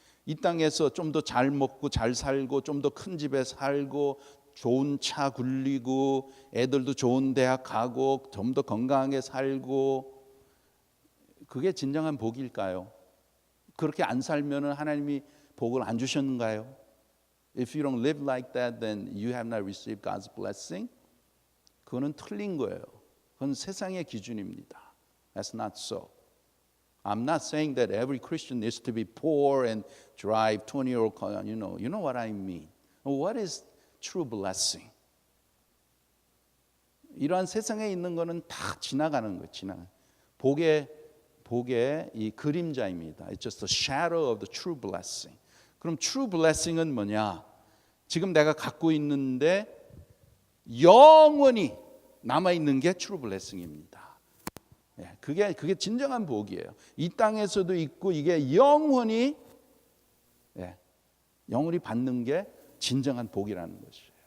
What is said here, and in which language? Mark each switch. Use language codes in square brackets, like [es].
[ko] 이 땅에서 좀 더 잘 먹고 잘 살고 좀 더 큰 집에 살고 좋은 차 굴리고 애들도 좋은 대학 가고 좀 더 건강하게 살고, 그게 진정한 복일까요? 그렇게 안 살면은 하나님이 복을 안 주셨는가요? [en] If you don't live like that, then you have not received God's blessing. [ko] 그거는 틀린 거예요. 그건 세상의 기준입니다. [en] That's not so. I'm not saying that every Christian needs to be poor and drive 20-year-old car. You know what I mean. What is true blessing? [ko] 이러한 세상에 있는 거는 다 지나가는 거예요. 지나가는. 복의 이 그림자입니다. [en] It's just a shadow of the true blessing. [ko] 그럼 true blessing은 뭐냐? 지금 내가 갖고 있는데 영원히 남아 있는 게 true blessing입니다. 그게 진정한 복이에요. 이 땅에서도 있고 이게 영원히 받는 게 진정한 복이라는 것이에요.